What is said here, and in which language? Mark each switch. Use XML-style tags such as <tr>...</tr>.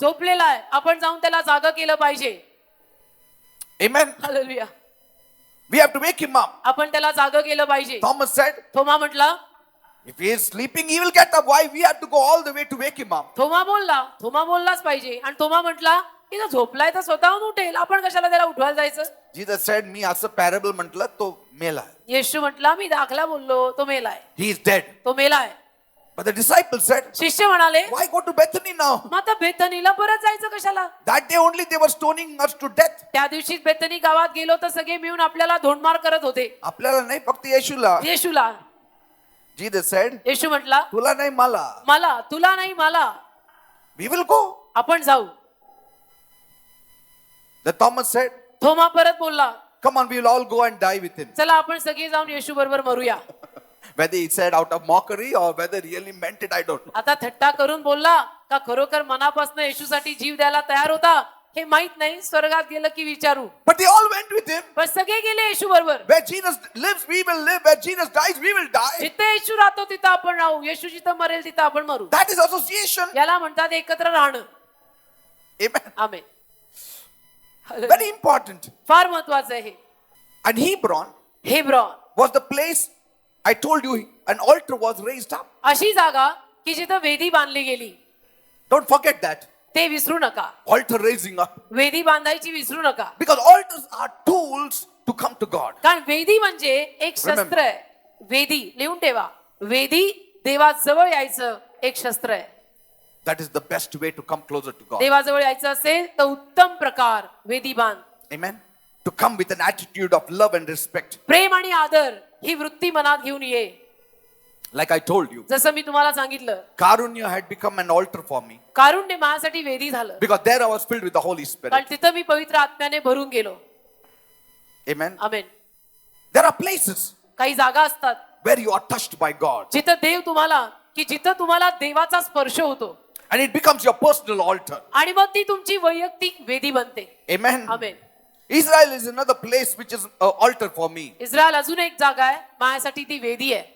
<mr>झोपलेला आहे, आपण जाऊन त्याला जागा केलं पाहिजे.</mr> <en>Amen.</en> <mr>Hallelujah.</mr> <en>We have to wake him up.</en> <mr>आपण त्याला जागा केलं पाहिजे.</mr> <en>Thomas said,</en> <mr>थोमा म्हटला,</mr> <en>if he is sleeping, he will get up. Why we have to go all the way to wake him up?</en> <mr>थोमा बोललाच पाहिजे. आणि थोमा म्हटला, की तो झोपलाय तर स्वतःहून उठेल, आपण कशाला त्याला उठवायला जायचं.</mr> <en>Jesus said,</en> <mr>मी असं पॅरेबल म्हटलं तो मेला. येशू म्हटला, मी दाखला बोललो, तो मेलाय,</mr> <en>He is dead.</en> <mr>तो मेलाय.</mr> <en>But the disciples said,</en> <mr>शिष्य म्हणाले,</mr> <en>why go to Bethany now?</en> <mr>मग आता बेथनीला परत जायचं कशाला.</mr> <en>That day only they were stoning us to death.</en> <mr>त्या दिवशी बेथनी गावात गेलो तर सगळे मिळून आपल्याला धोंडमार करत होते. आपल्याला नाही, फक्त येशूला. येशूला.</mr> <en>Jesus said,</en> <mr>येशू म्हटला, तुला नाही मला. मला, तुला नाही मला,</mr> <en>We will go.</en> <mr>आपण जाऊ.</mr> <en>The Thomas said,</en> <mr>थोमा परत बोलला,</mr> <en>come on, we will all go and die with him.</en> <mr>चला आपण सगळे जाऊन येशू बरोबर मरूया.</mr> <en>Whether he said out of mockery or whether he really meant it, I don't know.</en> <mr>आता थट्टा करून बोलला का खरोखर मनापासून येशूसाठी जीव द्यायला तयार होता हे माहित नाही. स्वर्गात गेलं की विचारू.</mr> <en>But they all went with him.</en> <mr>पण सगळे गेले येशू बरोबर.</mr> <en>Where Jesus lives, we will live. Where Jesus dies, we will die.</en> <mr>जिथे येशू राहतो तिथं आपण राहू, येशू जिथं मरेल तिथं आपण मरू.</mr> <en>That is association.</en> <mr>याला म्हणतात एकत्र राहणं.</mr> <en>Amen.</en> <mr>आमेन.</mr> <en>Very important.</en> <mr>फार महत्वाचं आहे हे.</mr> <en>And Hebron</en> <mr>हेब्रॉन</mr> <en>was the place I told you an altar was raised up.</en> <mr>अशी जागा की जिथं वेदी बांधली गेली.</mr> <en>Don't forget that.</en> <mr>ते विसरू नका.</mr> <en>Altar raising up.</en> <mr>वेदी बांधायची विसरू नका.</mr> <en>Because altars are tools to come to God.</en> <mr>कारण वेदी म्हणजे एक शस्त्र आहे. वेदी लिहून ठेवा. वेदी देवाजवळ यायचं एक शस्त्र आहे.</mr> <en>That is the best way to come closer to God.</en> <mr>देवाजवळ यायचं असेल तर उत्तम प्रकार वेदी बांध.</mr> <en>Amen. To come with an attitude of love and respect.</en> <mr>प्रेम आणि आदर ही वृत्ती मनात घेऊन ये.</mr> <en>Like I told you,</en> <mr>जसं मी तुम्हाला सांगितलं,</mr> <en>Karunya had become an altar for me.</en> <mr>कारुण्य माझ्यासाठी वेदी झालं.</mr> <en>Because there I was filled with the Holy Spirit.</en> <mr>कारण तिथं मी पवित्र आत्म्याने भरून गेलो.</mr> <en>Amen.</en> <mr>Amen.</mr> <en>There are places</en> <mr>काही जागा असतात</mr> <en>where you are touched by God.</en> <mr>जिथं देव तुम्हाला, की जिथं तुम्हाला देवाचा स्पर्श होतो.</mr> <en>And it becomes your personal altar.</en> <mr>आणि मग ती तुमची वैयक्तिक वेदी बनते.</mr> <en>Amen.</en> <mr>Amen.</mr> <en>Israel is another place which is an altar for me.</en> <mr>Israel अजून एक जागा आहे, माझ्यासाठी ती वेदी आहे.</mr>